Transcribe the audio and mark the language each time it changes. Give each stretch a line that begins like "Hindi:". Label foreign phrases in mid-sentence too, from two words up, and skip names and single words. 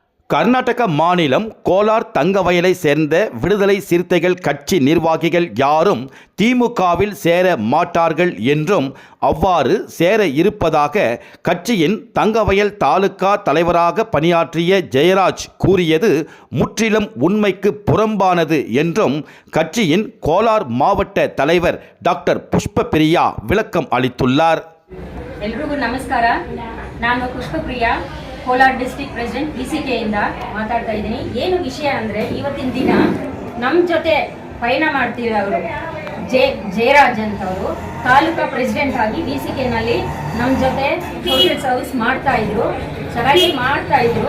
Tamil: கர்நாடக மாநிலம் கோலார் தங்கவயலை சேர்ந்த விடுதலை சிறுத்தைகள் கட்சி நிர்வாகிகள் யாரும் திமுகவில் சேர மாட்டார்கள் என்றும் அவ்வாறு சேர இருப்பதாக கட்சியின் தங்கவயல் தாலுகா தலைவராக பணியாற்றிய ஜெயராஜ் கூறியது முற்றிலும் உண்மைக்கு புறம்பானது என்றும் கட்சியின் கோலார் மாவட்ட தலைவர் டாக்டர் புஷ்பபிரியா விளக்கம் அளித்துள்ளார்.
Kannada: ಎಲ್ರಿಗೂ ನಮಸ್ಕಾರ. ನಾನು ಪುಷ್ಪಪ್ರಿಯಾ, ಕೋಲಾರ
English: District President
Kannada: BCK ಮಾತಾಡ್ತಾ ಇದ್ದೀನಿ. ಏನು ವಿಷಯ ಅಂದರೆ ಇವತ್ತಿನ ದಿನ ನಮ್ಮ ಜೊತೆ ಪಯಣ ಮಾಡ್ತಿರೋರು ಜಯರಾಜ್ ಅಂತವರು ತಾಲೂಕಾ ಪ್ರೆಸಿಡೆಂಟ್ ಆಗಿ BCKನಲ್ಲಿ ನಮ್ಮ ಜೊತೆ
English: social service
Kannada: ಮಾಡ್ತಾ ಇದ್ರು, ಚೆನ್ನಾಗಿ ಮಾಡ್ತಾ ಇದ್ರು.